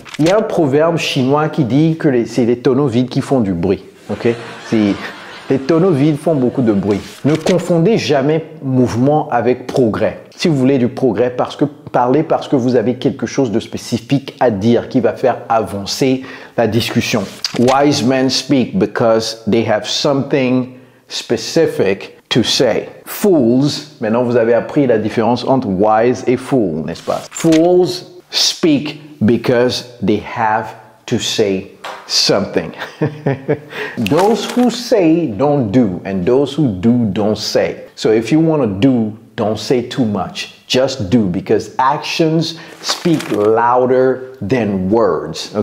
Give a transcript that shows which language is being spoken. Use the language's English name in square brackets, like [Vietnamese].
[French] Il y a un proverbe chinois qui dit que c'est les tonneaux vides qui font du bruit. Okay? Les tonneaux vides font beaucoup de bruit. Ne confondez jamais mouvement avec progrès. Si vous voulez du progrès, parlez parce que vous avez quelque chose de spécifique à dire qui va faire avancer la discussion. [English] Wise men speak because they have something specific to say. [French] Fools, maintenant vous avez appris la différence entre wise et fool, n'est-ce pas? [English] Fools speak because they have to say something. Those who say don't do, and those who do don't say. So if you want to do, don't say too much. Just do, because actions speak louder than words.